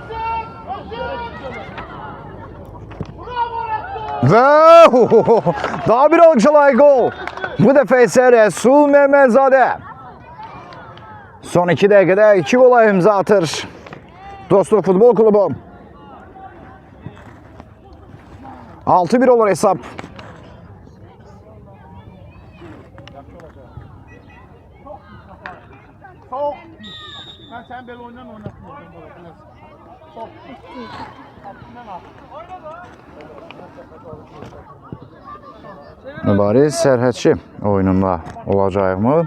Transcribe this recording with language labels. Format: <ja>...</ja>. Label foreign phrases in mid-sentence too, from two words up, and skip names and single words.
<az>Və daha bir alqışa layiq gol. Bu dəfə isə Rəsul Məmmədzadə. Son 2 dəqiqədə 2 qola imza atır Dostluq Futbol Klubu. 6-1 olur hesab.</az> <tr>Soğuk. Ben sen böyle oynatmıyorum. Soğuk.</tr> <az>Mübariz Sərhədçi oyununda olacaqmı?</az>